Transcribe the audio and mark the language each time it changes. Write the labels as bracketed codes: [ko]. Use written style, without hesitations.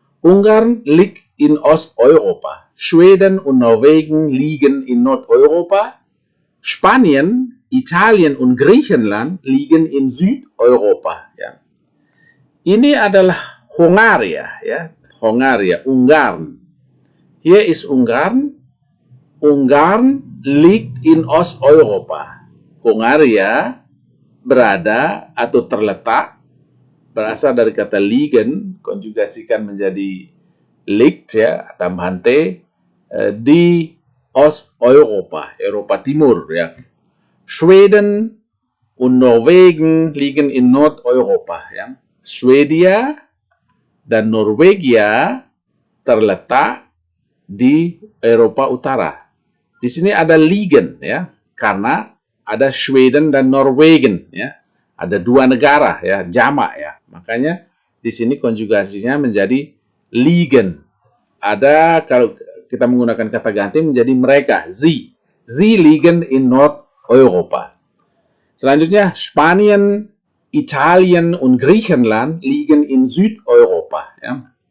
[de] Ungarn liegt in Osteuropa. Schweden und Norwegen liegen in Nordeuropa. Spanien, Italien und Griechenland liegen in Südeuropa. [id] Ya. Ini adalah Hongaria, ya, Hongaria, Ungarn. [de] Hier ist Ungarn. Ungarn liegt in Osteuropa. [id] Hongaria berada atau terletak, berasal dari kata liegen, konjugasikan menjadi liegt ya, tambahan T, di Osteuropa, Eropa Timur ya. [de] Schweden und Norwegen liegen in Nordeuropa ya. [id] Swedia dan Norwegia terletak di Eropa Utara. Di sini ada liegen ya, karena ada Sweden dan Norwegen ya. Ada dua negara ya, jamak ya. Makanya di sini konjugasinya menjadi liegen. Ada kalau kita menggunakan kata ganti menjadi mereka, sie. [de] Sie liegen in Nordeuropa. [id] Selanjutnya [de] Spanien, Italien und Griechenland liegen in Südeuropa ya.